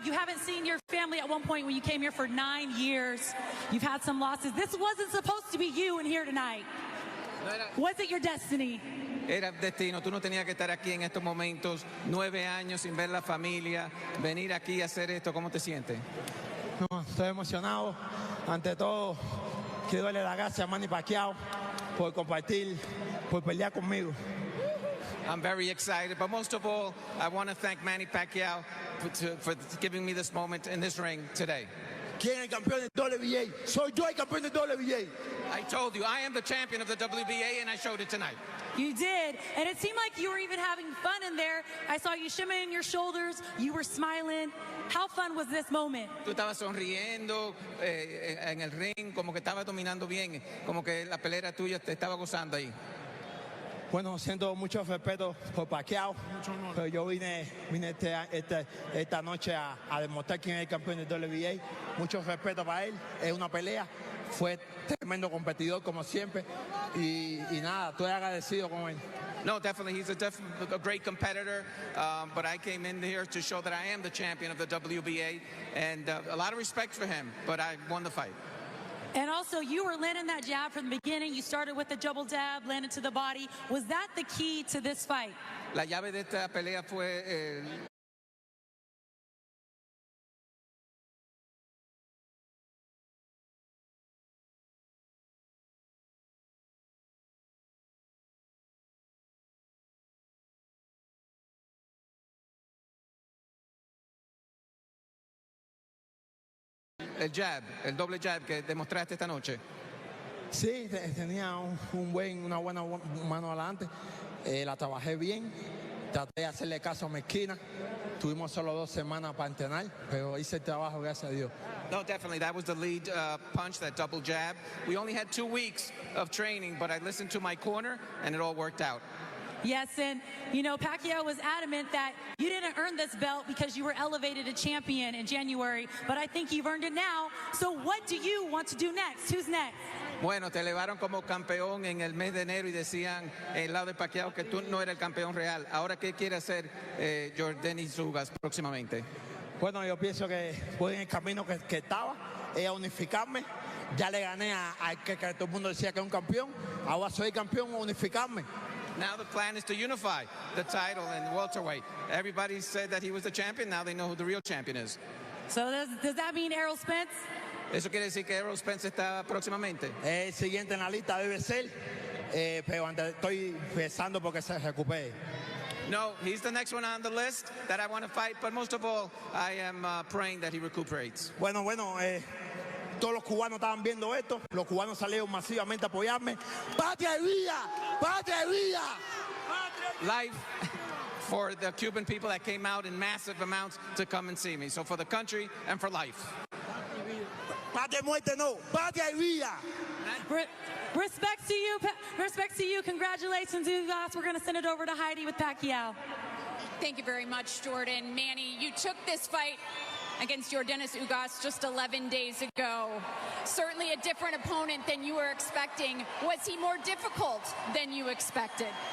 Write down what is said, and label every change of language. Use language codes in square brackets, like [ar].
[en] You haven't seen your family at one point when you came here for 9 years. You've had some losses. This wasn't supposed to be you in here tonight. Was it your destiny? [es] Era destino, tú no tenías que estar aquí en estos momentos, 9 años sin ver la familia, venir aquí a hacer esto, ¿cómo te sientes? No, estoy emocionado. Ante todo, quiero darle las gracias a Manny Pacquiao por compartir, por pelear conmigo. [en] I'm very excited, but most of all, I want to thank Manny Pacquiao for giving me this moment in this ring today. [es] ¿Quién es el campeón del WBA? Soy yo el campeón del WBA. [en] I told you, I am the champion of the WBA, and I showed it tonight. You did. And it seemed like you were even having fun in there. I saw you shimmying your shoulders. You were smiling. How fun was this moment? [es] Tú estabas sonriendo en el ring, como que estabas dominando bien, como que la pelea tuya te estaba gozando ahí. Bueno, siento mucho respeto por Pacquiao, pero yo vine esta noche a demostrar quién es el campeón del WBA. Mucho respeto para él, es una pelea, fue tremendo competidor como siempre y nada, estoy agradecido con él. [en] No, definitely, he's a great competitor, but I came in here to show that I am the champion of the WBA, and a lot of respect for him, but I won the fight. And also, you were landing that jab from the beginning. You started with the double jab, landed to the body. Was that the key to this fight? [es] La llave de esta pelea fue el jab, el doble jab que demostraste esta noche. Sí, tenía una buena mano adelante, la trabajé bien, traté de hacerle caso a mi esquina, tuvimos solo 2 semanas para entrenar, pero hice el trabajo, gracias a Dios. [en] No, definitely, that was the lead punch, that double jab. We only had 2 weeks of training, but I listened to my corner, and it all worked out. Yes, and you know, Pacquiao was adamant that you didn't earn this belt because you were elevated to champion in January, but I think you've earned it now. So what do you want to do next? Who's next? [es] Bueno, te elevaron como campeón en el mes de enero y decían el lado de Pacquiao que tú no eras el campeón real. Ahora, ¿qué quiere hacer Denis Ugas próximamente? Bueno, yo pienso que voy en el camino que estaba, a unificarme. Ya le gané a que todo el mundo decía que es un campeón. Ahora soy campeón, unificarme. [en] Now the plan is to unify the title and welterweight. Everybody said that he was the champion. Now they know who the real champion is. So does that mean Errol Spence? [es] ¿Eso quiere decir que Errol Spence está próximamente? El siguiente en la lista debe ser, pero estoy pensando porque se recupere. [en] No, he's the next one on the list that I want to fight, but most of all, I am praying that he recuperates. [es] Bueno, todos los cubanos estaban viendo esto, los cubanos salieron masivamente a apoyarme. ¡Patria y vida! ¡Patria y vida! [en] Life for the Cuban people that came out in massive amounts to come and see me. So for the country and for life. [es] Patria y muerte no, patria y vida. [en] Respect to you. Respect to you. Congratulations, Ugas. We're going to send it over to Heidi with Pacquiao. Thank you very much, Jordan. Manny, you took this fight against Denis Ugas just 11 days ago. Certainly a different opponent than you were expecting. Was he more difficult than you expected?